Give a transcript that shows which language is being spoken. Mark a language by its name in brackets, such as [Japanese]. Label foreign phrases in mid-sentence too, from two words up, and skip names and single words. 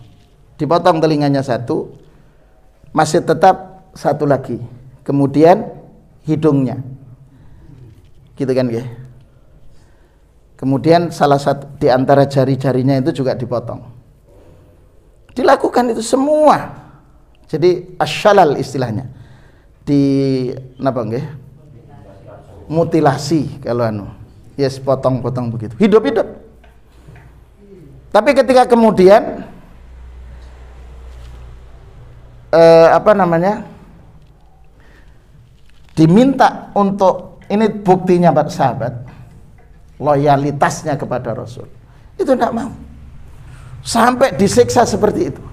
[Indonesian] Dipotong telinganya satu, masih tetap satu lagi. Kemudian hidungnya. Gitu kan ya? Kemudian salah satu di antara jari-jarinya itu juga dipotong. Dilakukan itu semua. Jadi asyalal istilahnya. [Javanese] Napa nggih? [Indonesian] Mutilasi kalau yes, potong-potong begitu. Hidup-hidup. Tapi ketika kemudian diminta untuk, ini buktinya Pak sahabat, loyalitasnya kepada Rasul, itu tidak mau, sampai disiksa seperti itu.